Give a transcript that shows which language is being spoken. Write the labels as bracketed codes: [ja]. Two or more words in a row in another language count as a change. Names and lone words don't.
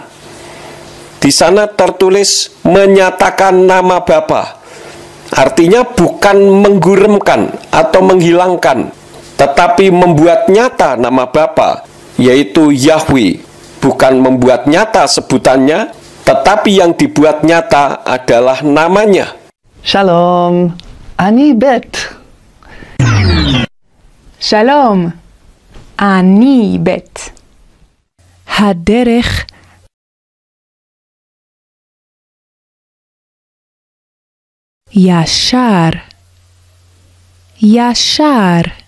[id] Di sana tertulis menyatakan nama Bapa. Artinya bukan mengguremkan atau menghilangkan, tetapi membuat nyata nama Bapa, yaitu Yahweh. Bukan membuat nyata sebutannya, tetapi yang dibuat nyata adalah namanya. [he] שלום, אני בית. שלום, אני בית. הדרך ישר, ישר.